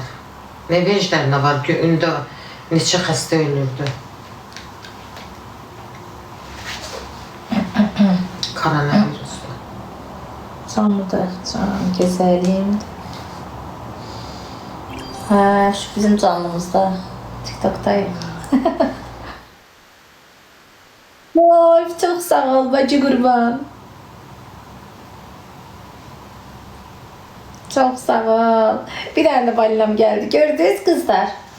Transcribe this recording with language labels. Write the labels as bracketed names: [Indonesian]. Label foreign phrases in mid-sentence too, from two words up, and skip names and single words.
[Azerbaijani] Nə veclərində var ki, ündə neçə xəstə ölürdü. Koronavirusda. Canlıdır, can, gözəlim. Hə, [Turkish] şu bizim canlımızda. TikTok'dayım. Oy, çok sağ ol bacı qurban. Çok sağ ol. Bir tane de balinam geldi. Gördünüz kızlar.